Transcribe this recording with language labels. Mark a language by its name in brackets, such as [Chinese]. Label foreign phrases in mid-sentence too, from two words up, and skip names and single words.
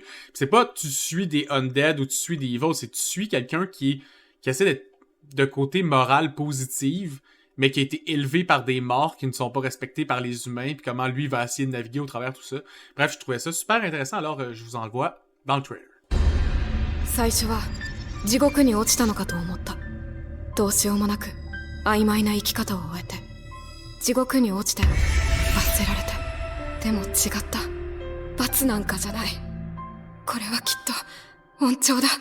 [French] Puis c'est pas tu suis des undead ou tu suis des evils, c'est tu suis quelqu'un qui essaie d'être de côté moral positive, mais qui a été élevé par des morts qui ne sont pas respectés par les humains, puis comment lui va essayer de naviguer au travers de tout ça. Bref, je trouvais ça super intéressant, alors je vous envoie dans le trailer. [Japanese] 最初は地獄に落ちたのかと思った。どうしようもなく曖昧な生き方を終えて地獄に落ちて罰せられて。でも違った。罰なんかじゃない。これはきっと恩寵だ。